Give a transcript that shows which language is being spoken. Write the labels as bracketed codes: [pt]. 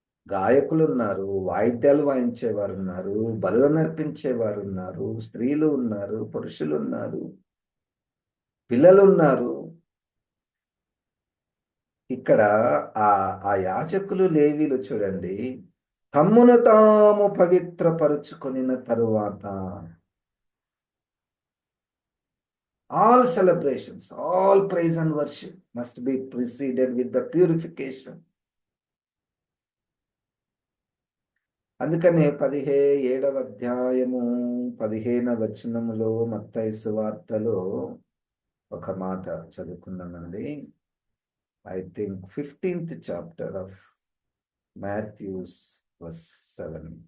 [te] గాయకులు ఉన్నారు, వాయిద్యాలు వాయించేవారు ఉన్నారు, బలులు నర్పించేవారు ఉన్నారు, స్త్రీలు ఉన్నారు, పురుషులు ఉన్నారు, పిల్లలు ఉన్నారు. ఇక్కడ ఆ యాజకులు లేవీలు చూడండి, తమ్మును తాము పవిత్రపరుచుకొనిన తరువాత, [en] all celebrations, all praise and worship must be preceded with the purification. [te] అందుకనే 17వ అధ్యాయము 15వ వచనములో మత్తయి సువార్తలో ఒక మాట చదువుకుందామండి. [en] I think 15th chapter of Matthew's verse 7.